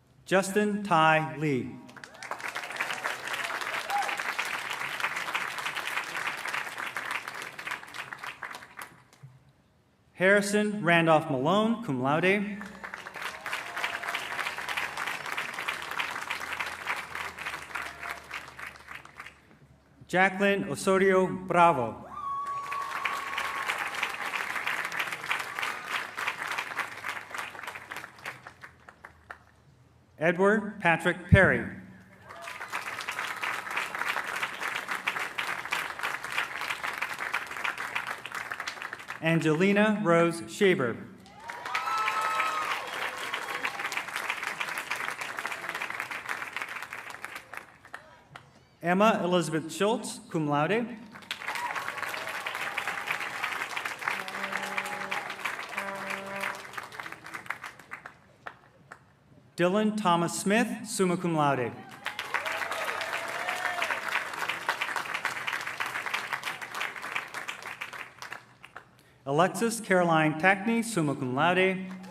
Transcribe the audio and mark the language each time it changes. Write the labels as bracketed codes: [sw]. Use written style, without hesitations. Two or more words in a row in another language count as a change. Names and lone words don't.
[en] Justin Tai Lee. Harrison Randolph Malone, [la] cum laude. [en] Jacqueline Osorio Bravo. Edward Patrick Perry. Angelina Rose Shaber. Emma Elizabeth Schultz, [la] cum laude. [en] Dylan Thomas Smith, [la] summa cum laude. [en] Alexis Caroline Tackney, [la] summa cum laude.